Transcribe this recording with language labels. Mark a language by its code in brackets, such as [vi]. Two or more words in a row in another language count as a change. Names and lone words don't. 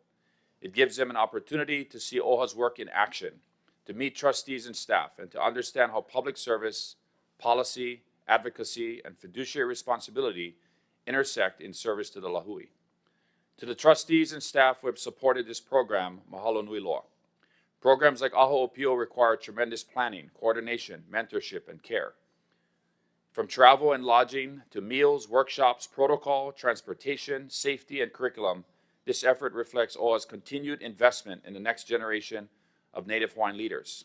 [en] It gives them an opportunity to see OHA's work in action, to meet trustees and staff, and to understand how public service, policy, advocacy, and fiduciary responsibility intersect in service to the Lahui. To the trustees and staff who have supported this program, [haw] mahalo nui loa. [en] Programs like AHO Ōpiʻo require tremendous planning, coordination, mentorship, and care. From travel and lodging to meals, workshops, protocol, transportation, safety, and curriculum, this effort reflects OHA's continued investment in the next generation of Native Hawaiian leaders.